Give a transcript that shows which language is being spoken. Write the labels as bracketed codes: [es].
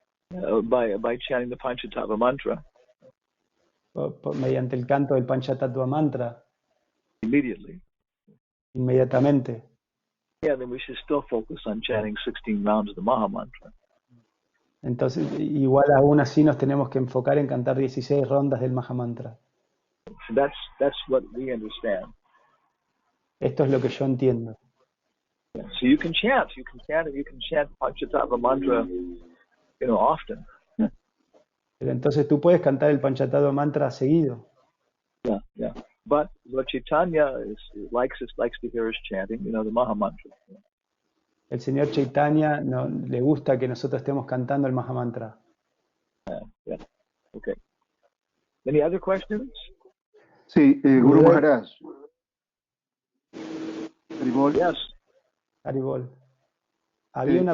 [en] by chanting the Panchatattva mantra, [es] mediante el canto del Panchatattva mantra, inmediatamente, [en] then we should still focus on chanting 16 rounds of the Maha Mantra. [es] Entonces, igual aún así nos tenemos que enfocar en cantar 16 rondas del Maha Mantra. [en] So that's what we understand. [es] Esto es lo que yo entiendo. [en] So you can chant Panchatattva mantra, often. [es] Pero entonces tú puedes cantar el Panchatattva mantra seguido. [en] Yeah. But Lord Caitanya likes to hear us chanting, the Maha Mantra. [es] El Señor Chaitanya le gusta que nosotros estemos cantando el Maha Mantra. [en] Yeah. Okay. Any other questions? [es] Sí, Guru Maharaj. Haribol. [en] Yes. [es] Haribol. Había una